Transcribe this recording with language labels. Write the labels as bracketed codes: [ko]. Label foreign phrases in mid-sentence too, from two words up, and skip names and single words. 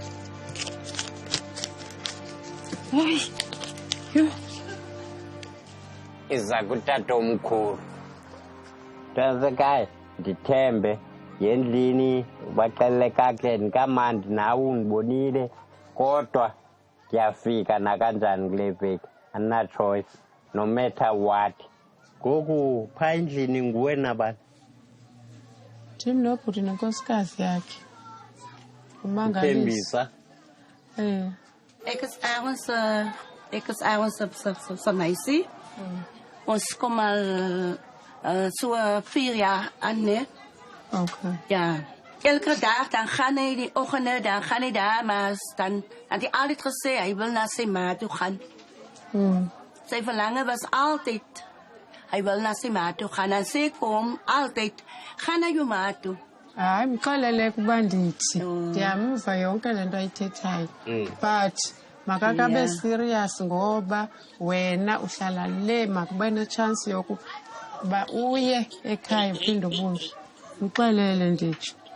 [xh] iza kutata omkhulu tasekhaya ndithembe yendlini baxelele kakhe ndikamandi nawe undibonile kodwa ndiyafika nakanjani kule veki ana-choice [en] no matter what [xh] ngoku phaa endlini nguwe nabani Tim nobhuti nenkosikazi yakhe Thembisa [af] Ek is ergens op meisie. Ons kom al so 4 jaar aan, né? Okay. Ja. Elke dag dan gaan hy die oggende, dan gaan hy daar, maar dan het hy altyd gesê hy wil na sy ma toe gaan. Sy verlange was altyd hy wil na sy ma toe gaan. En sy kom altyd gaan na jou ma toe. [xh] Hayi mxolele kuba ndithi ndiyamva yonke lento ayithethayo but makakabe serious ngoba wena uhlala le makube nechance yokuba uye ekhaya uphinde ubuye mxolele nditsho